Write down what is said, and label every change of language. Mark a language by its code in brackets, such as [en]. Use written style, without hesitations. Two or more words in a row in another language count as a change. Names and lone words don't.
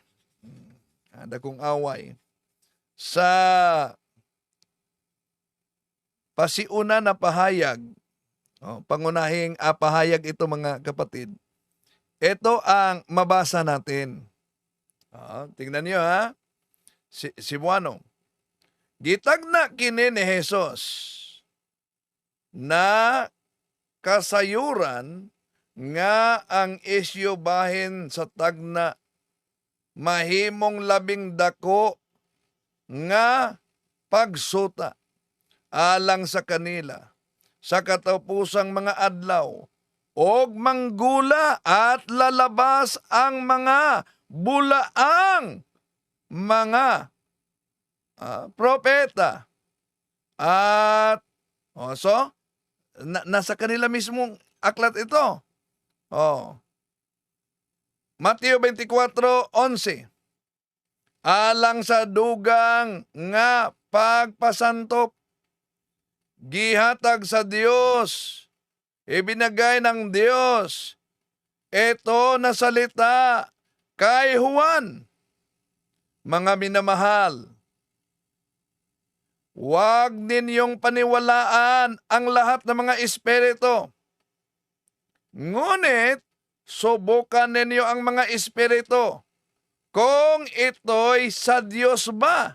[ceb] Dakong away. Sa pasiuna na pahayag, [tl] pangunahing pahayag ito, mga kapatid. Ito ang mabasa natin. Tingnan niyo Cebuano. [ceb] Gitagna kini ni Jesus na kasayuran nga ang isyu bahin sa tagna mahimong labing dako nga pagsuta alang sa kanila. sa katapusang mga adlaw, og manggula [tl] at lalabas ang mga bulaang mga propeta. At nasa kanila mismong aklat ito. Mateo 24:11. [ceb] Alang sa dugang nga pagpasantop, gihatag sa Dios, [tl] ibinagay ng Dios, ito na salita kay Juan. Mga minamahal, huwag ninyong paniwalaan ang lahat ng mga espiritu. Ngunit, subukan ninyo ang mga espiritu kung ito'y sa Diyos ba.